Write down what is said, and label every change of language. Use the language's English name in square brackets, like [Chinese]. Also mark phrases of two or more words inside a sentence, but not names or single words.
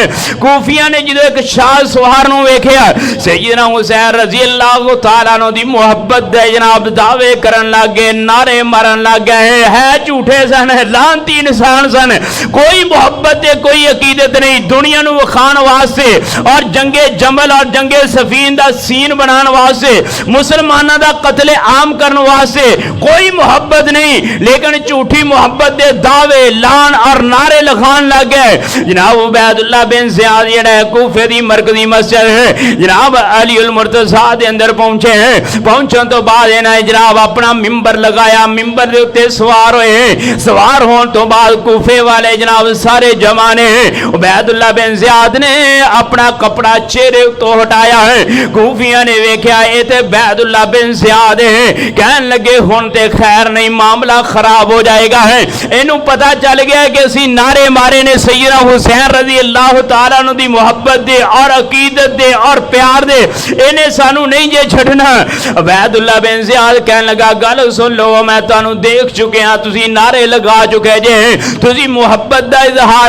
[Punjabi] کوفیاں نے جدو ایک شاہ سوار نو ویکھیا سیدنا حسین [Arabic] رضی اللہ تعالیٰ عنہ [Punjabi] دی محبت دے جناب دعوے کرن لگے، نعرے مارن لگے ہے جھوٹے سن، لعنتی انسان سن، کوئی محبت دے کوئی عقیدت نہیں، دنیا نو وکھان واسطے اور جنگ جمل اور جنگ صفین دا سین بنان واسطے، مسلمانہ دا قتل عام کرنے واسطے کوئی محبت نہیں، لیکن جھوٹی محبت دے دعوے لان اور نعرے لگان لگ گئے۔ جناب عبید اللہ بن زیاد جڑا ہے کوفے دی مرکزی مسجد ہے جناب علی المرتضیٰ دے اندر پہنچے ہیں۔ پہنچن تو بعد انہیں جناب اپنا ممبر لگایا، ممبر دے اتے سوار ہوئے ہیں۔ سوار ہون تو بعد کوفے والے جناب سارے جمانے ہیں۔ عبید اللہ بن زیاد نے اپنا کپڑا چہرے تو ہٹایا ہے۔ کوفیاں نے ویکھیا اے تے عبید عبیداللہ بن زیاد کہن لگے ہن تے خیر نہیں معاملہ خراب ہو جائے گا ہے اینو پتہ چل گیا کہ اسی نعرے مارے نے سیدنا حسین [Arabic] رضی اللہ تعالیٰ عنہ [Punjabi] دی محبت دے اور عقیدت دے اور پیار دے انہیں سانو نہیں جے چھڑنا عبیداللہ بن زیاد کہن لگا گل سن لو میں تانوں دیکھ چکے ہاں تسی نعرے لگا چکے جے تسی محبت دا اظہار